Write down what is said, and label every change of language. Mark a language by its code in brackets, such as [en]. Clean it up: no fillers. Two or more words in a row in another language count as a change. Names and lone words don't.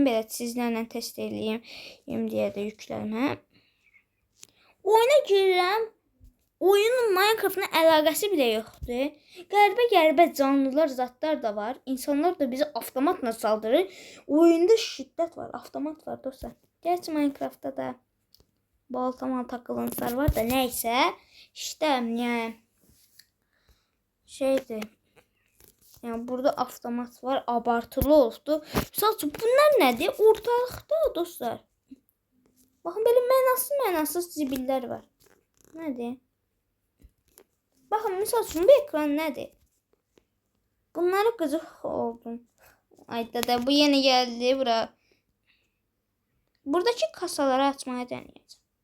[az] Belə sizlərlə test edeyim deyə də yüklədim. Hə? Oyuna girirəm. Oyunun Minecraft'ın əlaqəsi bile yoxdur. Qəribə canlılar, zatlar da var. İnsanlar da bizi avtomatla saldırır. Oyunda şiddət var, avtomat var dostlar. [tr] Gerçi Minecraft'da da baltama takılıntılar var da neyse. İşte yani şeydir. Yani burada avtomat var, abartılı oldu. [az] Sadəcə bunlar nədir? Ortalıqda dostlar. Baxın belə mənasız zibillər var. Nədir? Baxın misal üçün bu ekran nədir? Bunları qıcıq oldum. Ayda da bu yeni gəldi bura. Buradakı kasaları [tr] açmaya deneyeceğim.